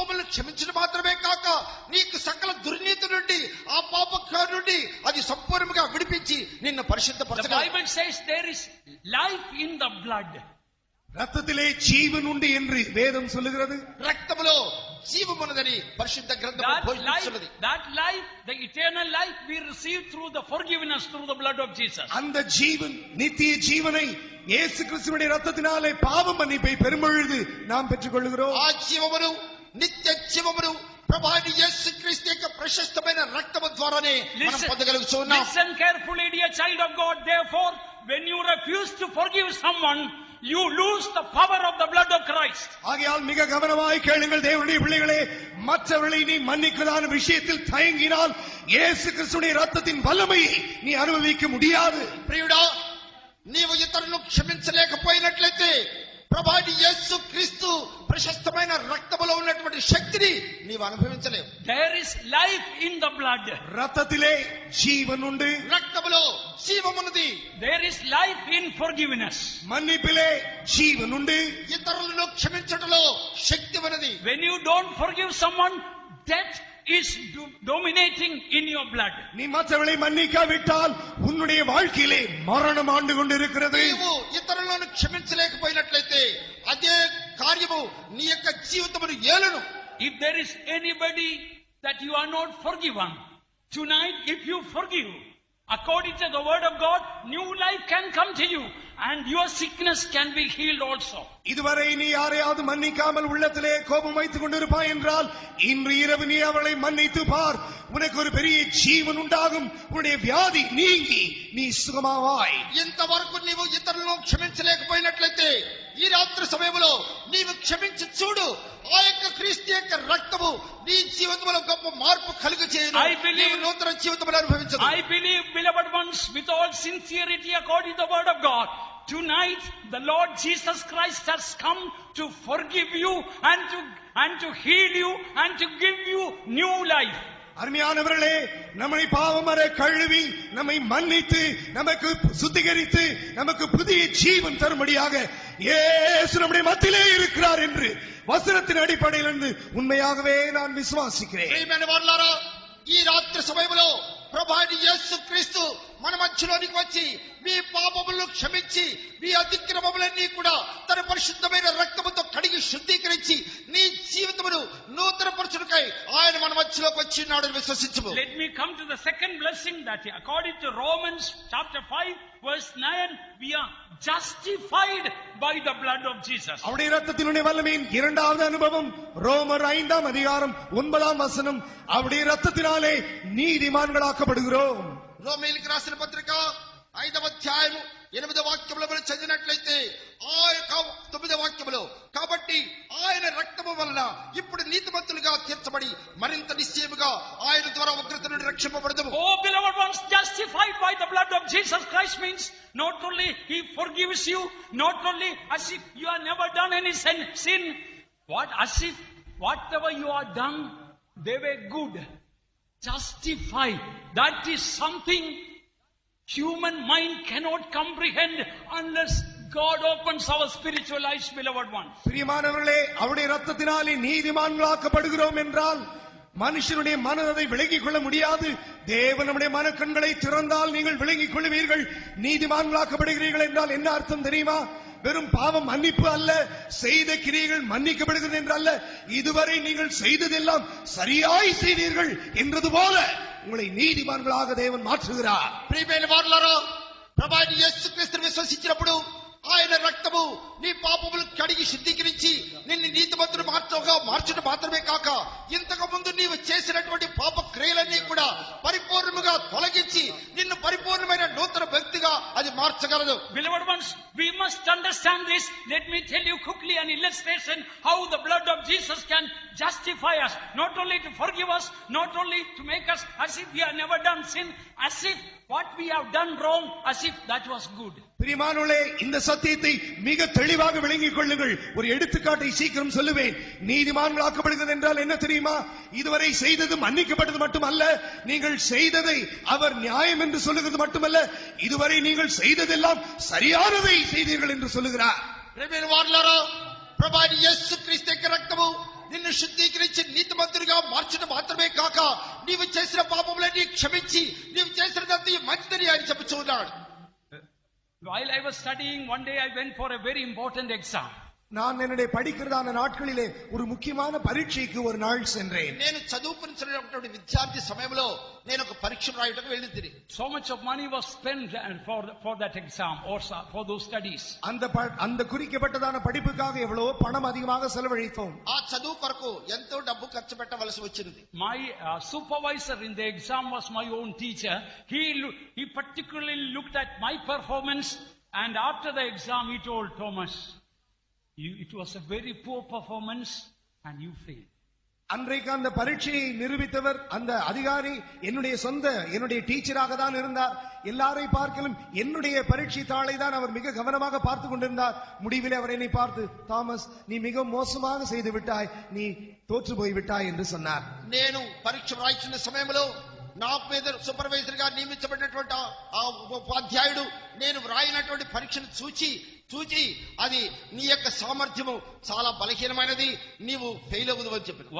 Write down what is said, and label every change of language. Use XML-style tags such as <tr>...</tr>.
<te>క్షమించడం మాత్రమే కాక నీకు సకల దుర్నీతి నుండి ఆ పాప నుండి అది సంపూర్ణంగా విడిపించి నిన్ను</te> <en>The</en> <te>పరిశుద్ధపరచగలదు.</te> <en>Bible says there is life in the blood.</en> <ta>ரத்தத்திலே ஜீவன் உண்டு என்று வேதம் சொல்லுகிறது.</ta> <te>రక్తములో జీవమున్నదని పరిశుద్ధ గ్రంథము బోధిస్తున్నది.</te> <en>That life, the eternal life we receive through the forgiveness through the blood of Jesus.</en> <ta>அந்த ஜீவன் நித்திய ஜீவனை இயேசு கிறிஸ்துவின் ரத்தத்தினாலே பாவ மன்னிப்பை பெறும்பொழுது நாம் பெற்றுக்கொள்கிறோம்.</ta> <te>ఆ జీవమును నిత్య జీవమును ప్రభువైన యేసుక్రీస్తు యొక్క ప్రశస్తమైన రక్తము ద్వారానే మనం పొందగలుగుతున్నాం.</te> <en>Listen carefully, dear child of God. Therefore, when you refuse to forgive someone, you lose the power of the blood of Christ.</en> <ta>ஆகையால் மிக கவனமாய் கேளுங்கள் தேவனுடைய பிள்ளைகளே, மற்றவர்களை நீ மன்னிக்கிறதான விஷயத்தில் தயங்கினால் இயேசு கிறிஸ்துவின் ரத்தத்தின் வல்லமையை நீ அனுபவிக்க முடியாது.</ta> <te>ప్రియుడా, నీవు ఇతరులను క్షమించలేకపోయినట్లయితే ప్రభువైన యేసుక్రీస్తు ప్రశస్తమైన రక్తములో ఉన్నటువంటి శక్తిని నీవు అనుభవించలేవు.</te> <en>There is life in the blood.</en> <ta>ரத்தத்திலே ஜீவன் உண்டு.</ta> <te>రక్తములో జీవమున్నది.</te> <en>There is life in forgiveness.</en> <ta>மன்னிப்பிலே ஜீவன் உண்டு.</ta> <te>ఇతరులను క్షమించడంలో శక్తి ఉన్నది.</te> <en>When you don't forgive someone, death is dominating in your blood.</en> <ta>நீ மற்றவர்களை மன்னிக்காவிட்டால் உன்னுடைய வாழ்க்கையிலே மரணம் ஆண்டு கொண்டிருக்கிறது.</ta> <te>నీవు ఇతరులను క్షమించలేకపోయినట్లయితే అదే కార్యము నీ యొక్క జీవితమును ఏలును.</te> <en>If there is anybody that you are not forgiven, tonight if you forgive, according to the word of God, new life can come to you and your sickness can be healed also.</en> <ta>இதுவரை நீ யாரையாவது மன்னிக்காமல் உள்ளத்திலே கோபம் வைத்துக் கொண்டிருப்பாய் என்றால் இன்று இரவு நீ அவளை மன்னித்து பார். உனக்கு ஒரு பெரிய ஜீவன் உண்டாகும். உன்னுடைய வியாதி நீங்கி நீ சுகமாவாய்.</ta> <te>ఇంతవరకు నీవు ఇతరులను క్షమించలేకపోయినట్లయితే ఈ రాత్రి సమయంలో నీవు క్షమించి చూడు. ఆ యొక్క క్రీస్తు యొక్క రక్తము నీ జీవితంలో గొప్ప మార్పు కలుగజేయును.</te> <en>I believe-</en> <te>నీవు నూతన జీవితమును అనుభవించదు.</te> <en>I believe, beloved ones, with all sincerity according to the word of God, tonight the Lord Jesus Christ has come to forgive you and to heal you and to give you new life.</en> <ta>அருமையானவர்களே, நம்மை பாவமற கழுவி நம்மை மன்னித்து நமக்கு சுத்திகரித்து நமக்கு புதிய ஜீவன் தரும்படியாக இயேசு நம்முடைய மத்தியிலே இருக்கிறார் என்று வசனத்தின் அடிப்படையில் இருந்து உண்மையாகவே நான் விசுவாசிக்கிறேன்.</ta> <te>ప్రియమైన వారలారా, ఈ రాత్రి సమయంలో ప్రభువైన యేసుక్రీస్తు మన మధ్యలోనికి వచ్చి మీ పాపములను క్షమించి మీ అతిక్రమములన్నీ కూడా తన పరిశుద్ధమైన రక్తముతో కడిగి శుద్ధీకరించి నీ జీవితమును నూతనపరచుటకై ఆయన మన మధ్యలోకి వచ్చి ఉన్నాడని విశ్వసించుము.</te> <en>Let me come to the second blessing that according to Romans chapter 5 verse 9, we are justified by the blood of Jesus.</en> <ta>அவருடைய ரத்தத்தினுடைய வல்லமையின் இரண்டாவது அனுபவம் ரோமர் 5ஆம் அதிகாரம் 9ஆம் வசனம். அவருடைய ரத்தத்தினாலே நீதிமான்களாக்கப்படுகிறோம்.</ta> <te>రోమీయులకు రాసిన పత్రిక 5వ అధ్యాయము 8వ వాక్యములో మనం చదివినట్లయితే ఆ యొక్క 9వ వాక్యములో కాబట్టి ఆయన రక్తము వలన ఇప్పుడు నీతిమంతులుగా తీర్చబడి మరింత నిశ్చయముగా ఆయన ద్వారా ఉగ్రత నుండి రక్షింపబడదుము.</te> <en>Oh, beloved ones, justified by the blood of Jesus Christ means not only He forgives you, not only as if you have never done any sin, as if whatever you have done, they were good. Justified, that is something human mind cannot comprehend unless God opens our spiritual eyes, beloved ones.</en> <ta>பிரியமானவர்களே, அவருடைய ரத்தத்தினாலே நீதிமான்களாக்கப்படுகிறோம் என்றால் மனுஷனுடைய மனம் அதை விளங்கிக் கொள்ள முடியாது. தேவன் நம்முடைய மனக்கண்களை திறந்தால் நீங்கள் விளங்கிக் கொள்வீர்கள். நீதிமான்களாக்கப்படுகிறீர்கள் என்றால் என்ன அர்த்தம் தெரியுமா? வெறும் பாவம் மன்னிப்பு அல்ல, செய்த கிரியைகள் மன்னிக்கப்படுகிறது என்றல்ல, இதுவரை நீங்கள் செய்ததெல்லாம் சரியாய் செய்தீர்கள் என்றது போல உங்களை நீதிமான்களாக தேவன் மாற்றுகிறார்.</ta> <te>ప్రియమైన వారలారా, ప్రభువైన యేసుక్రీస్తును విశ్వసించినప్పుడు ఆయన రక్తము నీ పాపములు కడిగి శుద్ధీకరించి నిన్ను నీతిమంతుడు మార్చడం మాత్రమే కాక ఇంతకు ముందు నీవు చేసినటువంటి పాప క్రియలన్నీ కూడా పరిపూర్ణముగా తొలగించి నిన్ను పరిపూర్ణమైన నూతన వ్యక్తిగా అది మార్చగలదు.</te> <en>Beloved ones, we must understand this. Let me tell you quickly an illustration how the blood of Jesus can justify us, not only to forgive us, not only to make us as if we have never done sin, as if what we have done wrong, as if that was good.</en> <ta>பிரியமானவர்களே, இந்த சத்தியத்தை மிக தெளிவாக விளங்கிக் கொள்ளுங்கள். ஒரு எடுத்துக்காட்டை சீக்கிரம் சொல்லுவேன். நீதிமான்களாக்கப்படுகிறது என்றால் என்ன தெரியுமா? இதுவரை செய்தது மன்னிக்கப்பட்டது மட்டுமல்ல, நீங்கள் செய்ததை அவர் நியாயம் என்று சொல்லுகிறது மட்டுமல்ல, இதுவரை நீங்கள் செய்ததெல்லாம் சரியானதை செய்தீர்கள் என்று சொல்லுகிறார்.</ta> <te>ప్రియమైన వారలారా, ప్రభువైన యేసుక్రీస్తు యొక్క రక్తము నిన్ను శుద్ధీకరించి అంగీకరించి నీతిమంతుడిగా మార్చడం మాత్రమే కాక నీవు చేసిన పాపములన్నీ క్షమించి నీవు చేసినదంతా మంచిదని ఆయన చెప్పుచున్నాడు.</te> <en>While I was studying, one day I went for a very important exam.</en> <ta>நான் என்னுடைய படிக்கிறதான நாட்களிலே ஒரு முக்கியமான பரீட்சைக்கு ஒரு நாள் சென்றேன்.</ta> <te>నేను చదువుకున్నటువంటి విద్యార్థి సమయంలో నేను ఒక పరీక్ష రాయడానికి వెళ్ళింది.</te> <en>So much of money was spent for that exam or for those studies.</en> <ta>அந்த குறிக்கப்பட்டதான படிப்புக்காக எவ்வளவு பணம் அதிகமாக செலவழித்தோம்.</ta> <te>ఆ చదువు కొరకు ఎంతో డబ్బు ఖర్చు పెట్టవలసి వచ్చింది.</te> <en>My supervisor in the exam was my own teacher. He particularly looked at my performance, and after the exam he told Thomas, it was a very poor performance and you failed.</en> <ta>அன்றைக்கு அந்த பரீட்சையை நிரூபித்தவர் அந்த அதிகாரி என்னுடைய டீச்சராக தான் இருந்தார். எல்லாரை பார்க்கலும் என்னுடைய பரீட்சை தாளை தான் அவர் மிக கவனமாக பார்த்து கொண்டிருந்தார். முடிவில் அவர் என்னை பார்த்து, தாமஸ், நீ மிக மோசமாக செய்து விட்டாய், நீ தோற்று போய் விட்டாய் என்று சொன்னார்.</ta> <te>నేను పరీక్ష రాయించిన సమయంలో నా మీద సూపర్వైజర్ గా నియమించబడినటువంటి ఆ ఉపాధ్యాయుడు నేను వ్రాయినటువంటి పరీక్షను చూచి అది నీ యొక్క సామర్థ్యము చాలా బలహీనమైనది, నీవు ఫెయిల్ అవ్వదు అని చెప్పాడు.</te>